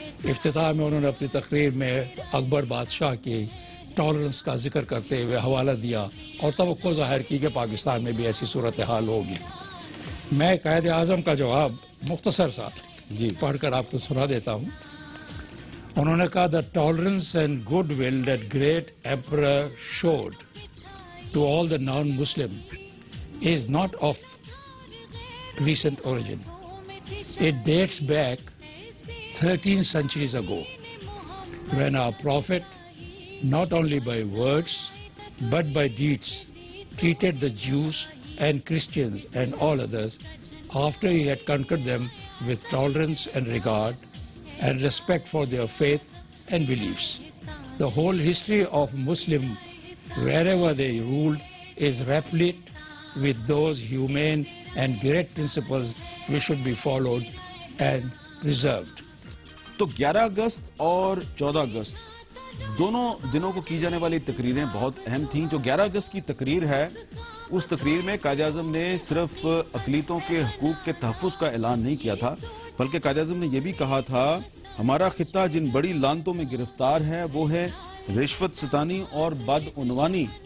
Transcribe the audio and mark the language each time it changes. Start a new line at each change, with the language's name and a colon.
Urdu: افتتاح میں انہوں نے اپنی تقریر میں اکبر بادشاہ کی ٹالرنس کا ذکر کرتے ہوئے حوالہ دیا اور توقع ظاہر کی کہ پاکستان میں بھی ایسی صورتحال ہوگی. میں قائد اعظم کا جواب مختصر سا پڑھ کر آپ کو سنا دیتا ہوں. انہوں نے کہا
English: the tolerance and goodwill that great emperor showed to all the non-Muslim is not of recent origin. It dates back 13 centuries ago, when our prophet, not only by words but by deeds, treated the Jews and Christians and all others after he had conquered them with tolerance and regard and respect for their faith and beliefs. The whole history of Muslim, wherever they ruled, is replete with those humane and great principles which should be followed and preserved.
Urdu: تو 11 اگست اور 14 اگست دونوں دنوں کو کی جانے والی تقریریں بہت اہم تھیں. جو 11 اگست کی تقریر ہے, اس تقریر میں قائد اعظم نے صرف اقلیتوں کے حقوق کے تحفظ کا اعلان نہیں کیا تھا, بلکہ قائد اعظم نے یہ بھی کہا تھا ہمارا خطہ جن بڑی لعنتوں میں گرفتار ہے وہ ہے رشوت ستانی اور بدعنوانی.